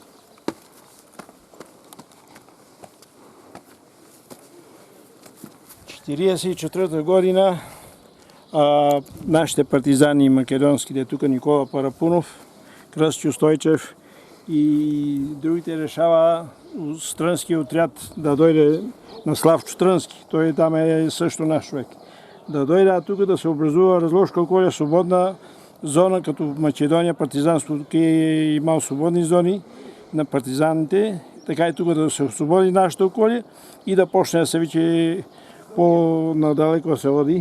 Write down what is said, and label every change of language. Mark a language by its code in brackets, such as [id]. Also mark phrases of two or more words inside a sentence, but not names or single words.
[bg] 1944 година нашите партизани македонските, тука Никола Парапунов, Крстчо Стојчев и другите решава Стрънски отряд да дойде на Славчо Трънски. Той там е също наш човек. Да дойде тук да се образува разложка около свободна зона, като Македония, партизанството е имал свободни зони на партизаните, така и тук да се освободи нашето околие и да почне да се вече по-надалеко се води.